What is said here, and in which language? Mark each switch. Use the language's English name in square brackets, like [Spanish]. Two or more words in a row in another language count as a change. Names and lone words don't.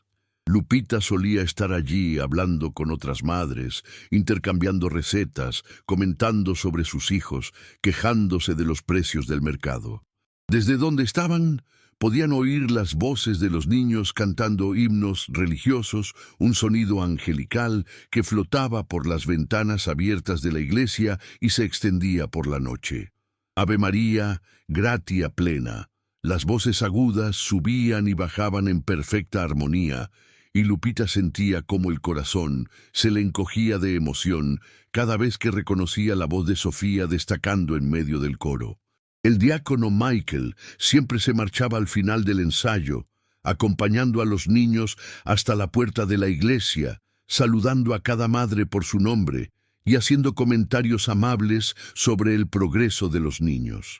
[Spanish] Lupita solía estar allí hablando con otras madres, intercambiando recetas, comentando sobre sus hijos, quejándose de los precios del mercado. Desde donde estaban, podían oír las voces de los niños cantando himnos religiosos, un sonido angelical que flotaba por las ventanas abiertas de la iglesia y se extendía por la noche. [Latin] Ave María, gratia plena. [Spanish] Las voces agudas subían y bajaban en perfecta armonía, y Lupita sentía cómo el corazón se le encogía de emoción cada vez que reconocía la voz de Sofía destacando en medio del coro. El diácono Michael siempre se marchaba al final del ensayo, acompañando a los niños hasta la puerta de la iglesia, saludando a cada madre por su nombre y haciendo comentarios amables sobre el progreso de los niños.